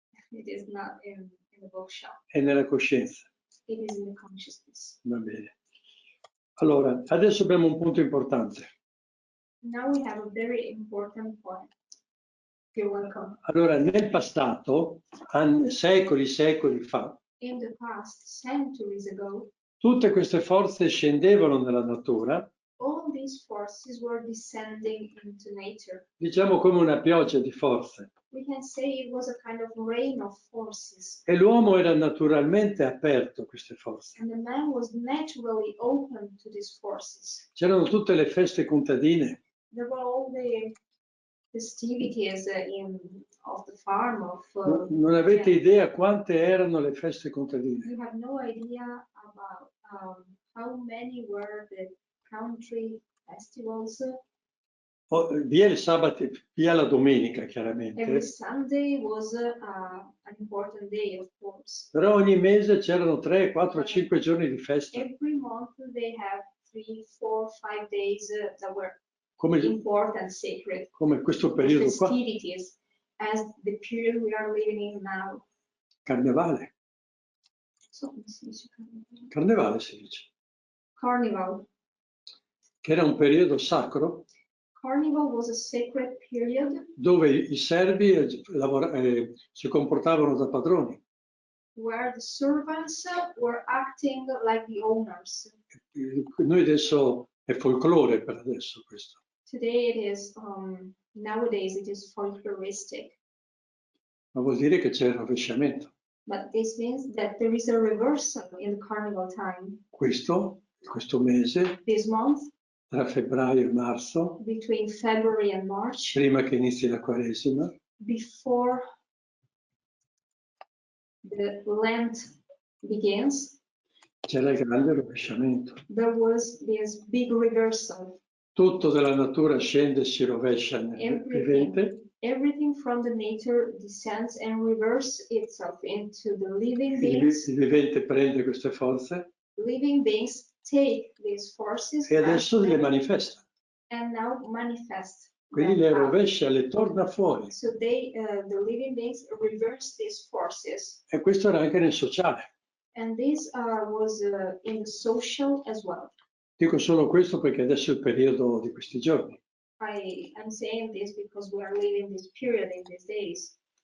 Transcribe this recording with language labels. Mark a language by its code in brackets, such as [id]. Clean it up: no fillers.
[en] It is not in the bookshop. [it] È nella coscienza. [en] It is in the consciousness. [it] Va bene. Allora, adesso abbiamo un punto importante. [en] Now we have a very important point. You're welcome. [it] Allora, nel passato, secoli fa, [en] in the past, centuries ago, [it] tutte queste forze scendevano nella natura. [en] All these forces were descending into nature. [it] Diciamo come una pioggia di forze. [en] We can say it was a kind of rain of forces. [it] E l'uomo era naturalmente aperto a queste forze. [en] And the man was naturally open to these forces. [it] C'erano tutte le feste contadine. [en] There were all the festivities of the farm. [it] Non avete idea quante erano le feste contadine. [en] You have no idea about how many were the country festivals. [it] Via il sabato, via la domenica, chiaramente. [en] Every Sunday was an important day, of course. [it] Però ogni mese c'erano 3, 4, 5 giorni di festa. [en] Every month they have 3, 4, 5 days that were [it] come, [en] important, sacred. [it] Come questo periodo qua. [en] Festivities, as the period we are living in now. [it] Carnevale. So, come si dice carnevale? Carnevale si dice. [en] Carnival. [it] Che era un periodo sacro. [en] Carnival was a sacred period [it] dove i servi si comportavano da padroni. [en] where the servants were acting like the owners. [it] Noi adesso è folklore per adesso questo. [en] Today it is, nowadays it is folkloristic, [it] Ma vuol dire che c'è il rovesciamento. [en] but this means that there is a reversal in the carnival time. [it] Questo mese, [en] This month, [it] tra febbraio e marzo, [en] between February and March, [it] prima che inizi la Quaresima, [en] before the Lent begins, [it] c'era il grande rovesciamento. [en] there was this big reversal. [it] Tutto della natura scende e si rovescia nel vivente. [en] Everything from the nature descends and reverses itself into the living [it] Il [en] beings. [it] vivente prende queste forze [en] Living beings take these forces [it] e adesso le manifesta. [en] and now manifest. [it] Quindi [en] them [it] le [en] out. [it] rovescia, le torna fuori. [en] So they, the living beings, reverse these forces, [it] E questo era anche nel sociale. [en] and this was in the social as well. [it] Dico solo questo perché adesso è il periodo di questi giorni. [en] I'm saying this because we are living this period in these days,